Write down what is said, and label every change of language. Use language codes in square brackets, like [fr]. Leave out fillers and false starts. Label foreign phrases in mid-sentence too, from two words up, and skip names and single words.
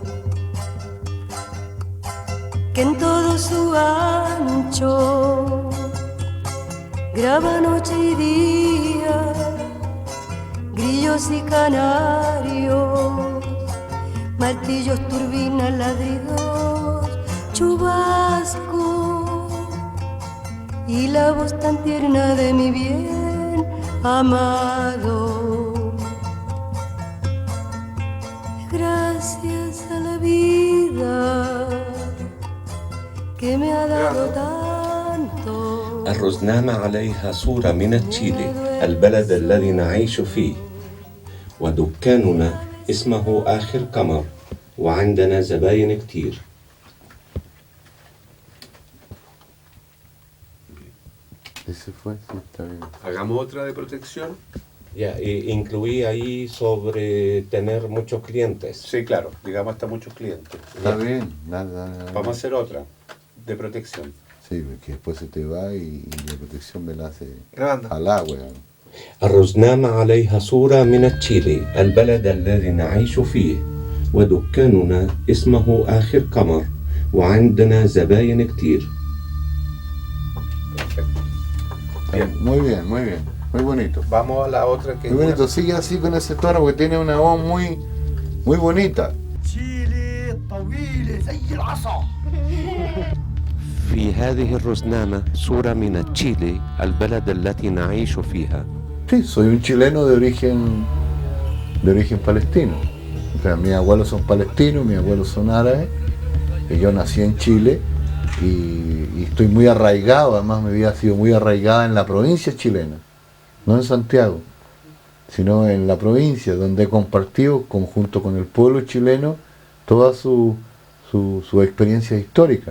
[es] que en todo su ancho graba noche y día, grillos y canarios, martillos, turbinas, ladridos, chubasco y la voz tan tierna de mi bien amado. Gracias a la vida que me ha dado tanto. [ar] الرزنامة عليها صورة من تشيلي البلد الذي نعيش فيه، ودكاننا اسمه آخر قمر، وعندنا زباين كتير. [es] Ese fue, sí, está bien. Hagamos otra de protección. Ya, incluí ahí sobre tener muchos clientes. Sí, claro, digamos hasta muchos clientes. Está bien, nada. Vamos a hacer otra de protección. Sí, porque después se te va y la protección me la hace Grabando. al agua. [ar] الرزنامة عليها صورة من تشيلي البلد الذي نعيش فيه، ودكاننا اسمه آخر قمر، وعندنا زباين كتير. [es] Perfecto. Bien. Muy bien, muy bien. muy bonito. Vamos a la otra que... Muy bonito, sigue así con ese tono porque tiene una voz muy, muy bonita. [ar] في هذه الرزنامة صورة من تشيلي البلد التي نعيش فيها. [es] Sí, soy un chileno de origen palestino. O sea, mis abuelos son palestinos, mis abuelos son árabes. Y yo nací en Chile y estoy muy arraigado, además mi vida ha sido muy arraigada en la provincia chilena, no en Santiago, sino en la provincia, donde he compartido junto con el pueblo chileno toda su experiencia histórica.